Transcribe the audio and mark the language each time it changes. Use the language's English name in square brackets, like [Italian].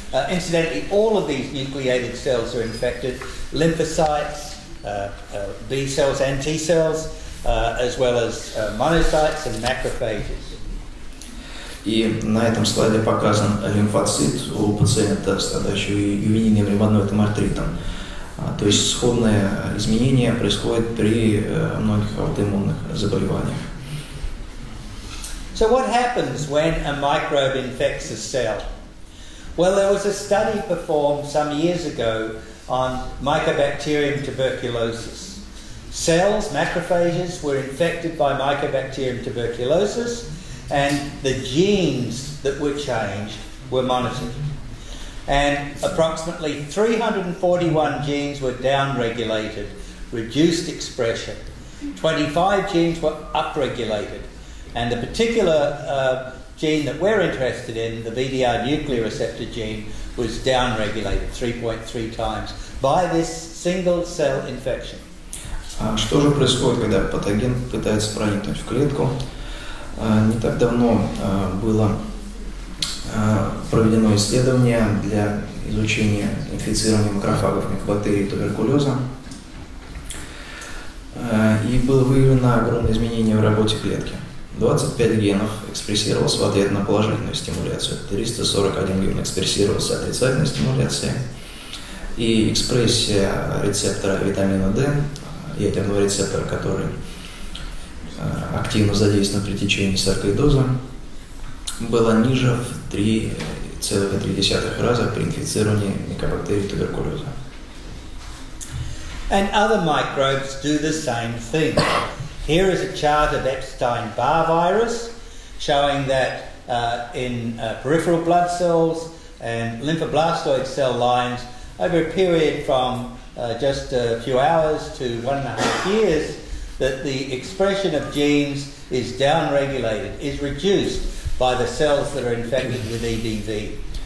[English] Incidentally, all of these nucleated cells are infected. Lymphocytes, B cells and T cells, as well as monocytes and macrophages. [Russian] И на этом слайде показан лимфоцит у пациента, страдающего ювенильным ревматоидным артритом. То есть сходное изменение происходит при многих аутоиммунных заболеваниях. [English] So what happens when a microbe infects a cell? Well, there was a study performed some years ago on Mycobacterium tuberculosis. Cells, macrophages, were infected by Mycobacterium tuberculosis, and the genes that were changed were monitored. And approximately 341 genes were downregulated, reduced expression. 25 genes were upregulated. And the particular gene that we're interested in, the VDR nuclear receptor gene, was downregulated 3.3 times by this single cell infection. [Russian] Что же происходит, когда патоген пытается проникнуть в клетку? Не так давно было проведено исследование для изучения инфицирования макрофагов микобактерий туберкулеза. И было выявлено огромное изменение в работе клетки. 25 генов экспрессировалось в ответ на положительную стимуляцию, 341 ген экспрессировался отрицательной стимуляцией. И экспрессия рецептора витамина D, ядерного рецептора, который активно задействован при течении саркоидоза, была ниже в 3,3 раза при инфицировании микобактерий туберкулеза. [English] And other microbes do the same thing. Here is a chart of Epstein-Barr virus showing that in peripheral blood cells and lymphoblastoid cell lines over a period from just a few hours to 1.5 years, that the expression of genes is downregulated, is reduced by the cells that are infected with EBV.